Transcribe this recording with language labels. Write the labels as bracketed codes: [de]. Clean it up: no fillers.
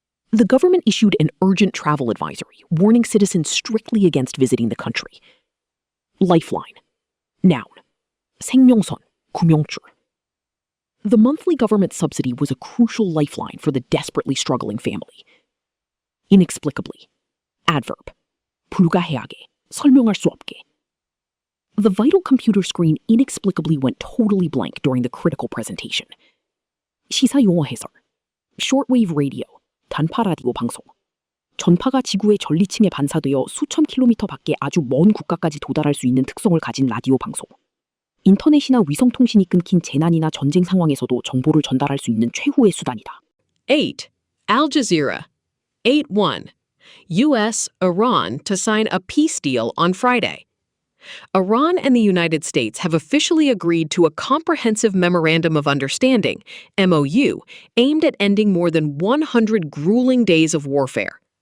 [en] The government issued an urgent travel advisory, warning citizens strictly against visiting the country. Lifeline. Noun. [ko] 생명선, 구명줄. [en] The monthly government subsidy was a crucial lifeline for the desperately struggling family. Inexplicably. Adverb. [ko] 불가해하게, 설명할 수 없게. [en] The vital computer screen inexplicably went totally blank during the critical presentation. [ko] 시사 용어 해설. Shortwave radio, 단파 라디오 방송. 전파가 지구의 전리층에 반사되어 수천 킬로미터 밖에 아주 먼 국가까지 도달할 수 있는 특성을 가진 라디오 방송. 인터넷이나 위성통신이 끊긴 재난이나 전쟁 상황에서도 정보를 전달할 수 있는 최후의 수단이다. [en] 8. Al Jazeera. 8-1. U.S. Iran to sign a peace deal on Friday. Iran and the United States have officially agreed to a comprehensive Memorandum of Understanding, MOU, aimed at ending more than 100 grueling days of warfare.